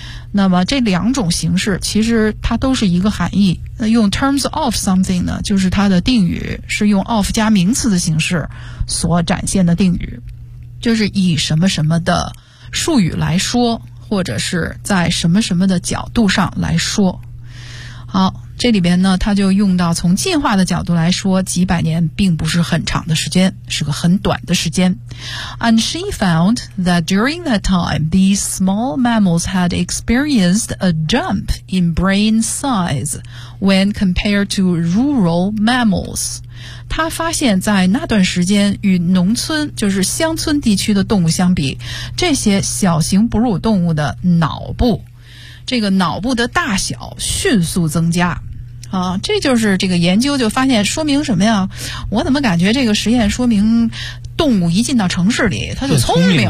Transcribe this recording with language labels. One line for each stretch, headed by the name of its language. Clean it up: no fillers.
Chinese: 那么这两种形式其实它都是一个含义，那用 terms of something 呢，就是它的定语是用 of 加名词的形式所展现的定语，就是以什么什么的术语来说，或者是在什么什么的角度上来说。好，这里边呢他就用到从进化的角度来说，几百年并不是很长的时间，是个很短的时间。
English: And she found that during that time these small mammals had experienced a jump in brain size when compared to rural mammals.
Chinese: 他发现在那段时间与农村就是乡村地区的动物相比，这些小型哺乳动物的脑部这个脑部的大小迅速增加啊。这就是这个研究就发现，说明什么呀？我怎么感觉这个实验说明动物一进到城市里它就聪明